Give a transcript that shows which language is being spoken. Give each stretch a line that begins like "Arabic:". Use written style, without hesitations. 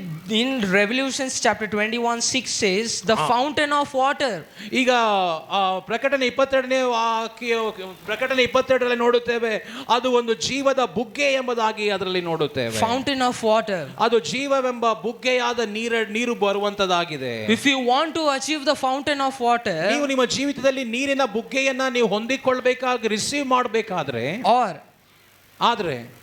English: In Revelations chapter 21:6 says, the fountain of water.
Kannada: ಈಗ ಪ್ರಕಟಣೆ 22ರಲ್ಲಿ ನೋಡುತ್ತೇವೆ, ಅದು ಒಂದು ಜೀವದ ಬುಗ್ಗೆ ಎಂಬುದಾಗಿ ಅದರಲ್ಲಿ ನೋಡುತ್ತೇವೆ.
English: Fountain of water.
Kannada: ಅದು ಜೀವವೆಂಬ ಬುಗ್ಗೆಯಾದ ನೀರು ಬರುವಂತದಾಗಿದೆ.
English: If you want to achieve the fountain of water,
Kannada: ನೀವು ನಿಮ್ಮ ಜೀವಿತದಲ್ಲಿ ನೀರಿನ ಬುಗ್ಗೆಯನ್ನ ನೀವು ಹೊಂದಿಕೊಳ್ಳಬೇಕಾಗಿ ರಿಸೀವ್ ಮಾಡಬೇಕಾದ್ರೆ, ಆದ್ರೆ